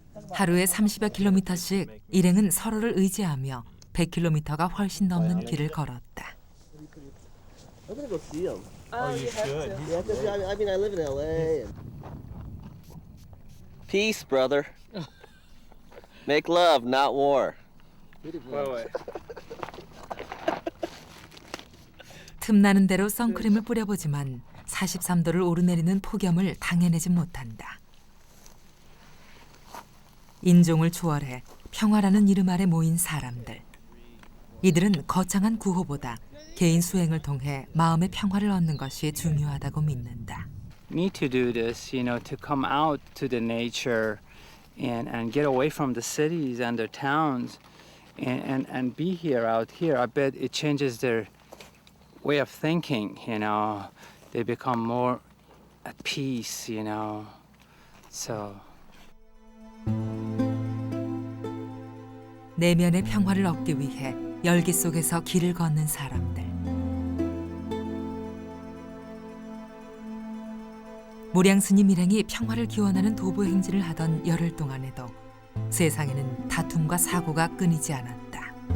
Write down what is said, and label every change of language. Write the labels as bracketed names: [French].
[Korean] 하루에 30여 킬로미터씩 일행은 서로를 의지하며 100킬로미터가 훨씬 넘는 길을 걸었다. [English] I'm gonna go see him. Oh, you should. Yeah, 'cause I mean, I live in LA. Peace, brother. Make love, not war. [Korean] 틈나는 대로 선크림을 뿌려보지만 43도를 오르내리는 폭염을 당해내지 못한다. 인종을 초월해 평화라는 이름 아래 모인 사람들. 이들은 거창한 구호보다 개인 수행을 통해 마음의 평화를 얻는 것이 중요하다고 믿는다. [English] Need to do this, to come out to the nature and get away from the cities and the towns and be here out here. I bet it changes their way of thinking, They become more at peace, So [Korean] 내면의 평화를 얻기 위해 열기 속에서 길을 걷는 사람들. 무량 스님 일행이 평화를 기원하는 도보 행진을 하던 열흘 동안에도 세상에는 다툼과 사고가 끊이지 않았다.